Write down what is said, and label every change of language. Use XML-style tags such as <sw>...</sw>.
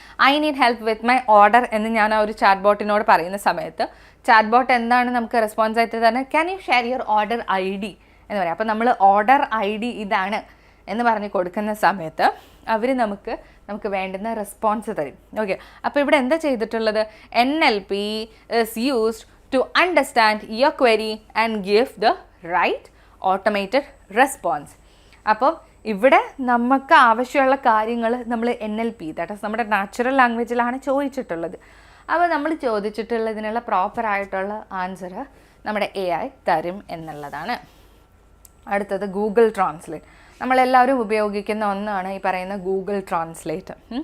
<en>I need help with my order</en> <ml>എന്ന് ഞാൻ ആ ഒരു ചാറ്റ് ബോട്ടിനോട് പറയുന്ന സമയത്ത് ചാറ്റ് ബോട്ട് എന്താണ് നമുക്ക് റെസ്പോൺസ് ആയിട്ട് തന്നെ,</ml> <en>can you share your order ID</en> <ml>എന്ന് പറയാം. അപ്പോൾ നമ്മൾ ഓർഡർ ID ഇതാണ് എന്ന് പറഞ്ഞ് കൊടുക്കുന്ന സമയത്ത് അവർ നമുക്ക് വേണ്ടുന്ന റെസ്പോൺസ് തരും. ഓക്കെ, അപ്പോൾ ഇവിടെ എന്താ ചെയ്തിട്ടുള്ളത്?</ml> <en>NLP is used to understand your query and give the right automated response.</en> <ml>അപ്പോൾ ഇവിടെ നമുക്ക് ആവശ്യമുള്ള കാര്യങ്ങൾ നമ്മൾ NLP, ദാറ്റ് ഈസ് നമ്മുടെ നാച്ചുറൽ ലാംഗ്വേജിലാണ് ചോദിച്ചിട്ടുള്ളത്. അപ്പോൾ നമ്മൾ ചോദിച്ചിട്ടുള്ളതിനുള്ള പ്രോപ്പറായിട്ടുള്ള ആൻസർ നമ്മുടെ AI തരും എന്നുള്ളതാണ്. അടുത്തത് ഗൂഗിൾ ട്രാൻസ്ലേറ്റ്. നമ്മളെല്ലാവരും ഉപയോഗിക്കുന്ന ഒന്നാണ് ഈ പറയുന്ന ഗൂഗിൾ ട്രാൻസ്ലേറ്റ്.</ml>